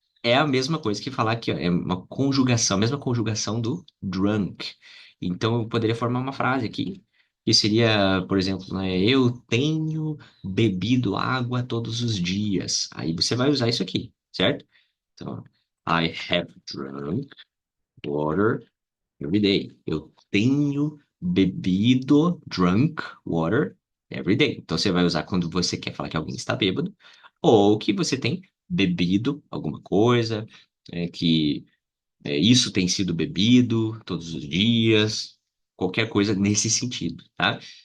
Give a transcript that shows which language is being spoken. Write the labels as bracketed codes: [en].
[pt] É a mesma coisa que falar aqui, ó, é uma conjugação, a mesma conjugação do drunk. Então, eu poderia formar uma frase aqui, que seria, por exemplo, né, eu tenho bebido água todos os dias. Aí você vai usar isso aqui, certo? [en] Então, I have drunk water every day. [pt] Eu tenho bebido, [en] drunk water every day. [pt] Então você vai usar quando você quer falar que alguém está bêbado, ou que você tem bebido alguma coisa, que isso tem sido bebido todos os dias, qualquer coisa nesse sentido, tá?